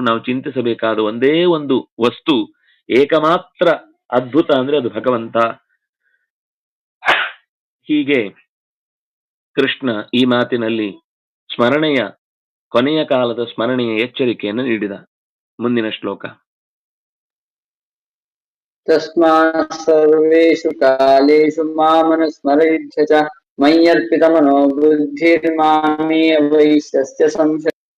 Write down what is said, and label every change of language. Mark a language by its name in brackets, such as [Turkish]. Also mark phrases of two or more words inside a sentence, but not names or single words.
[Kannada] ನಾವು ಚಿಂತಿಸಬೇಕಾದ ಒಂದೇ ಒಂದು ವಸ್ತು, ಏಕಮಾತ್ರ ಅದ್ಭುತ ಅಂದ್ರೆ ಅದು ಭಗವಂತ. ಹೀಗೆ ಕೃಷ್ಣ ಈ ಮಾತಿನಲ್ಲಿ ಸ್ಮರಣೆಯ ಕೊನೆಯ ಕಾಲದ ಸ್ಮರಣೆಯ ಎಚ್ಚರಿಕೆಯನ್ನು ನೀಡಿದ. ಮುಂದಿನ ಶ್ಲೋಕ. [Sanskrit] ತಸ್ಮಾತ್ ಸರ್ವೇಷು ಕಾಲೇಷು ಮಾಮನುಸ್ಮರಯುಧ್ಯ ಚ ಮಯ್ಯರ್ಪಿತಮನೋ ಬುದ್ಧಿರ್ಮಾಮೇ ವೈಶ್ಯಸ್ಯ ಸಂಶಯ.